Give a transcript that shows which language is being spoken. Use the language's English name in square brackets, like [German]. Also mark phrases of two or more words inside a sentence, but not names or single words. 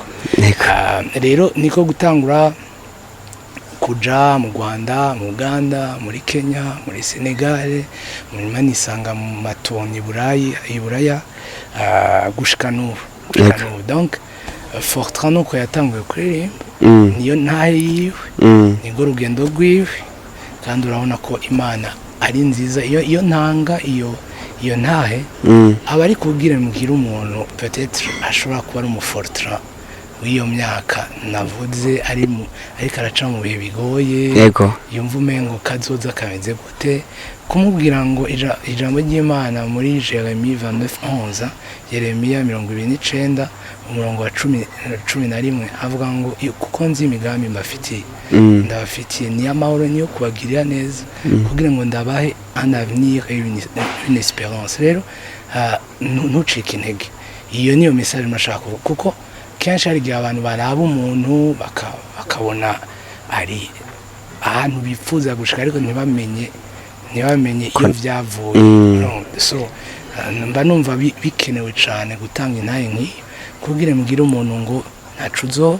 [Rundi] Rero niko gutangura kuja mu Rwanda, mu Uganda, muri Kenya, muri Senegal, muri manisanga mu matoni Iburaya, gushika n'ubu. Donc Fortran nuko yatanguye kuririmba, niyo ntahe yiwe, nigo rugendo rwiwe, kandi urabona ko Imana ari nziza. Iyo ntanga iyo ntahe, aba ari kubwira mugira umuntu peut-être ashobora kuba ari Fortran w'iyo myaka navuze, ariko araca mu bihe bigoye, yumva umengo kazoza kameze gute, kumubwira ngo ijambo ry'Imana muri Jeremiya 29:11, Yeremiya 29 umurongo wa 11 avuga ngo kuko nzi imigambi mbafitiye, ndabafitiye ni amahoro, niyo kubagirira neza, kugira ngo ndabahe [French] un avenir et une espérance. [Rundi] Rero ntucike intege, iyo niyo message nashaka, kuko kenshi hari igihe abantu baraba umuntu bakabona ahantu bifuza gushika ariko ntibamenye iyo vyavuye. So mba numva bikenewe cyane gutanga intahe nk'iyo kugira mugire umuntu ngo ntacu uzoba.